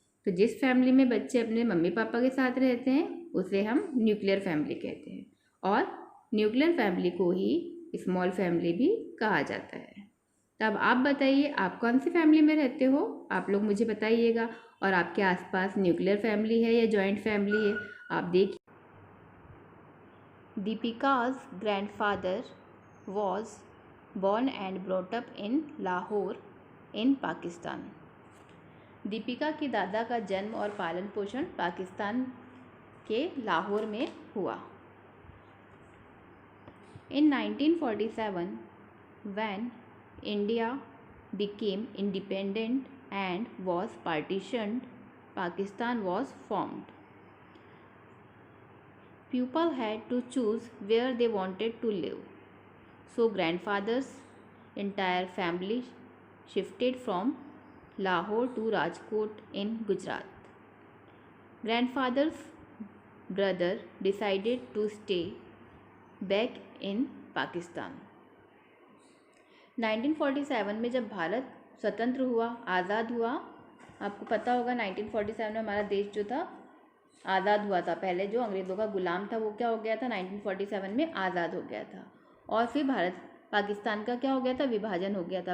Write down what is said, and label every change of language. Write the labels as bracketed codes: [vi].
[hi] तो जिस फैमिली में बच्चे अपने मम्मी पापा के साथ रहते हैं उसे हम न्यूक्लियर फैमिली कहते हैं, और न्यूक्लियर फैमिली को ही स्मॉल फैमिली भी कहा जाता है। तब आप बताइए, आप कौन सी फैमिली में रहते हो, आप लोग मुझे बताइएगा। और आपके आसपास न्यूक्लियर फैमिली है या जॉइंट फैमिली है, आप देखिए। [en] Deepika's grandfather was born and brought up in Lahore in Pakistan. [hi] Deepika के दादा का जन्म और पालन पोषण पाकिस्तान के लाहौर में हुआ। [en] In 1947, when India became independent and was partitioned, Pakistan was formed. People had to choose where they wanted to live. So grandfather's entire family shifted from Lahore to Rajkot in Gujarat. Grandfather's brother decided to stay back in Pakistan. [hi] 1947 में जब भारत स्वतंत्र हुआ, आज़ाद हुआ, आपको पता होगा 1947 में हमारा देश जो था आज़ाद हुआ था। पहले जो अंग्रेज़ों का गुलाम था वो क्या हो गया था, 1947 में आज़ाद हो गया था। और फिर भारत पाकिस्तान का क्या हो गया था, विभाजन हो गया था।